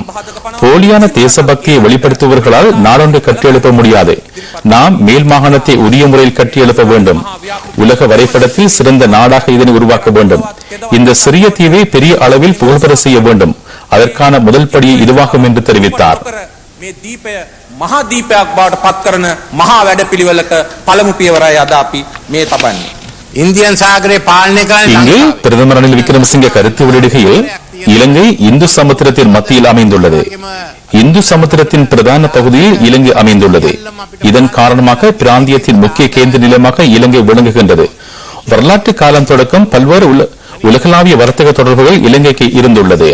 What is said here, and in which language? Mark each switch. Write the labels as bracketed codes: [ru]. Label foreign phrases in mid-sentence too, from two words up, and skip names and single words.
[ta] போலியான தேசபக்தியை வெளிப்படுத்துபவர்களால் நாடொன்று கட்டியெழுப்ப முடியாது. நாம் மேல் மாகாணத்தை உரிய முறையில் கட்டியெழுப்ப வேண்டும். உலக வரைபடத்தில் சிறந்த நாடாக இதனை உருவாக்க வேண்டும். இந்த சிறிய தீவை பெரிய அளவில் புகழ்பெற செய்ய வேண்டும். அதற்கான முதல் படியை இதுவாகும் என்று தெரிவித்தார். [si] මහා දීපයක් බවට පත් කරන මහා වැඩපිළිවෙලක පළමු පියවරයි අද අපි මේ තබන්නේ. ඉන්දියන් සාගරේ පාලනය [ta] இங்கு பிரதமர் ரணில் விக்ரமசிங்கே கருத்து வெளியிடுகையில், இலங்கை இந்து சமுத்திரத்தின் மத்தியில் அமைந்துள்ளது. இந்து சமுத்திரத்தின் பிரதான பகுதியில் இலங்கை அமைந்துள்ளது. இதன் காரணமாக பிராந்தியத்தின் முக்கிய கேந்திர நிலையமாக இலங்கை விளங்குகின்றது. வரலாற்று காலம் தொடக்கம் பல்வேறு உலகளாவிய வர்த்தக தொடர்புகள் இலங்கைக்கு இருந்துள்ளது.